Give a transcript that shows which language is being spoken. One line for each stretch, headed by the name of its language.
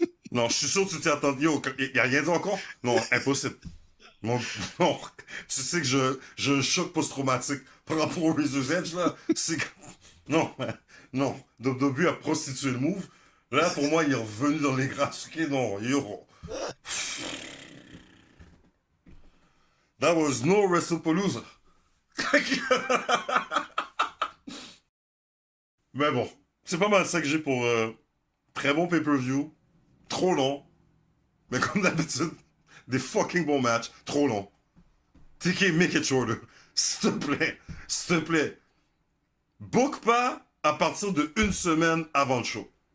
French: Non, je suis sûr que tu t'y attendais. Il n'y a rien dit encore? Non, impossible. Non. Tu sais que j'ai un choc post-traumatique par rapport au Razor's Edge, là. C'est que... Non. WWE a prostitué le move. Là, pour moi, il est revenu dans les grâces.
English: Ok,
French: non,
English: That was no WrestlePalooza.
French: Mais bon, c'est pas mal ça que j'ai pour très bon pay-per-view, trop long, mais comme d'habitude, des fucking bons matchs, trop long. TK,
English: make it shorter.
French: S'il te plaît. Book pas à partir de une semaine avant le show.